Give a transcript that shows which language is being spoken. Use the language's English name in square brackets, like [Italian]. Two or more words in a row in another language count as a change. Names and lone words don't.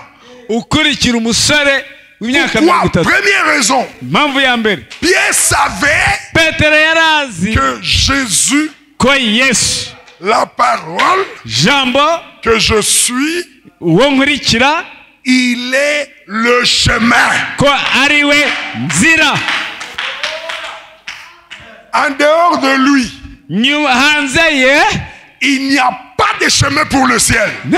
[Rundi] Ukurikira umusore w'imyaka [French] Pourquoi? Première raison. [Rundi] Impamvu ya mbere. [French] Pierre savait. [Rundi] Petero yarazi [French] que Jésus. [Rundi] Ko Yesu. [French] la parole que je suis, il est le chemin. En dehors de lui, il n'y a pas de chemin pour le ciel.